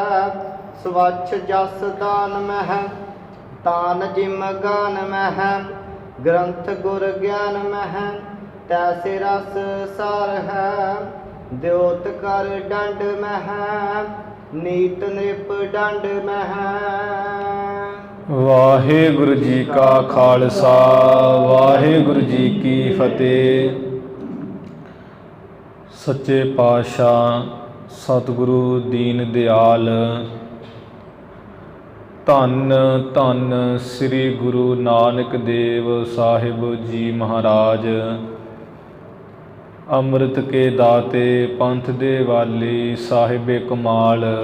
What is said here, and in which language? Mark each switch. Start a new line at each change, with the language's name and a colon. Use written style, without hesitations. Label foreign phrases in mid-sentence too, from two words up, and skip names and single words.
Braj: स्वच्छ जस दान मह तान जिम गान मह ग्रंथ गुर ज्ञान मह तैसे रस सार है। द्योत कर डंड मह नीत नृप डंड मह।
Punjabi: ਵਾਹਿਗੁਰੂ ਜੀ ਕਾ ਖਾਲਸਾ ਵਾਹਿਗੁਰੂ ਜੀ ਕੀ ਫਤਹਿ। ਸੱਚੇ ਪਾਤਸ਼ਾਹ ਸਤਿਗੁਰੂ ਦੀਨ ਦਇਆਲ ਧੰਨ ਧੰਨ ਸ੍ਰੀ ਗੁਰੂ ਨਾਨਕ ਦੇਵ ਸਾਹਿਬ ਜੀ ਮਹਾਰਾਜ ਅੰਮ੍ਰਿਤ ਕੇ ਦਾਤੇ ਪੰਥ ਦੇ ਵਾਲੀ ਸਾਹਿਬੇ ਕਮਾਲ।